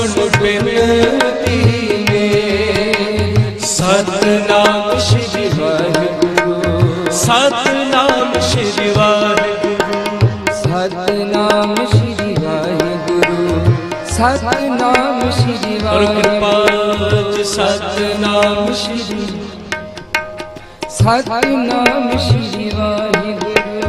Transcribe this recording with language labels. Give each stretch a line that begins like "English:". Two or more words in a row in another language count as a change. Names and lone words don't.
Punjabi: ਬਿਨਤੀ ਮੇਂ ਸਤਿਨਾਮ ਸ਼੍ਰੀ ਵਾਹਿਗੁਰੂ ਸਤਿਨਾਮ ਸ਼੍ਰੀ ਵਾਹਿਗੁਰੂ ਸਤਿਨਾਮ ਸ਼੍ਰੀ ਵਾਹਿਗੁਰੂ ਸਤਿਨਾਮ ਸ਼੍ਰੀ
Hindi: और कृपा
Punjabi: वाहिगुरु ਸਤਿਨਾਮ ਸ਼੍ਰੀ ਸਤਿਨਾਮ ਸ਼੍ਰੀ ਵਾਹਿਗੁਰੂ